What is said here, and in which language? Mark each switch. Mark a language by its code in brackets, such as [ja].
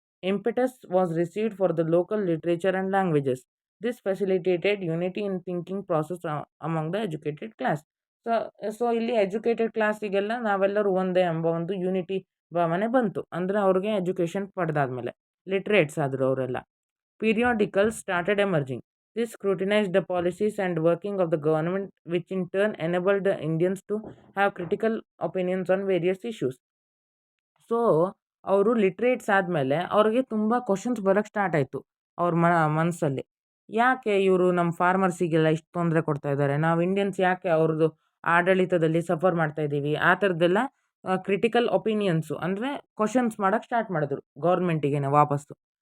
[en] Impetus was received for the local literature and languages. This facilitated unity in thinking process among the educated class. [kn] So so ಇಲ್ಲಿ educated ಕ್ಲಾಸಿಗೆಲ್ಲ ನಾವೆಲ್ಲರೂ ಒಂದೇ ಎಂಬ ಒಂದು unity ಭಾವನೆ ಬಂತು. ಅಂದರೆ ಅವ್ರಿಗೆ ಎಜುಕೇಷನ್ ಪಡೆದಾದ್ಮೇಲೆ ಲಿಟ್ರೇಟ್ಸ್ ಆದರು ಅವರೆಲ್ಲ. [en] Periodicals started emerging. This scrutinized the policies and working of the government, which in turn enabled the Indians to have critical opinions on various issues. [kn] So ಅವರು ಲಿಟ್ರೇಟ್ಸ್ ಆದಮೇಲೆ ಅವ್ರಿಗೆ ತುಂಬ ಕ್ವಶನ್ಸ್ ಬರೋಕ್ಕೆ ಸ್ಟಾರ್ಟ್ ಆಯಿತು ಅವ್ರ ಮನಸ್ಸಲ್ಲಿ. ಯಾಕೆ ಇವರು ನಮ್ಮ ಫಾರ್ಮರ್ಸಿಗೆಲ್ಲ ಇಷ್ಟು ತೊಂದರೆ ಕೊಡ್ತಾ ಇದ್ದಾರೆ, ನಾವು ಇಂಡಿಯನ್ಸ್ ಯಾಕೆ ಅವ್ರದ್ದು ಆಡಳಿತದಲ್ಲಿ ಸಫರ್ ಮಾಡ್ತಾ ಇದ್ದೀವಿ, ಆ ಥರದ್ದೆಲ್ಲ ಕ್ರಿಟಿಕಲ್ ಒಪಿನಿಯನ್ಸು ಅಂದರೆ ಕ್ವಶನ್ಸ್ ಮಾಡೋಕ್ಕೆ ಸ್ಟಾರ್ಟ್ ಮಾಡಿದ್ರು ಗೌರ್ಮೆಂಟಿಗೇನೆ ವಾಪಸ್ಸು.